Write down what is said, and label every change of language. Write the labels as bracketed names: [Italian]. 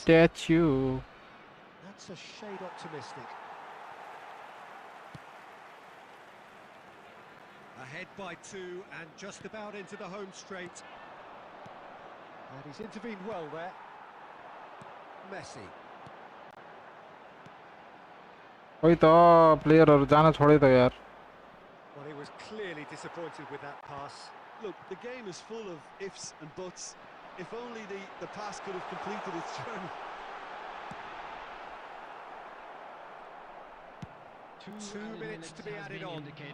[English] स्ट्याच्यु That's a shade optimistic. Ahead by 2 and just about into the home straight. And he's intervened well there. Messi. [Nepali] खोइ त प्लेयरहरु जान छोडे त यार [English] Well, he was clearly disappointed with that pass. Look, the game is full of ifs and buts. If only the pass could have completed its journey. 2 minutes to be added on.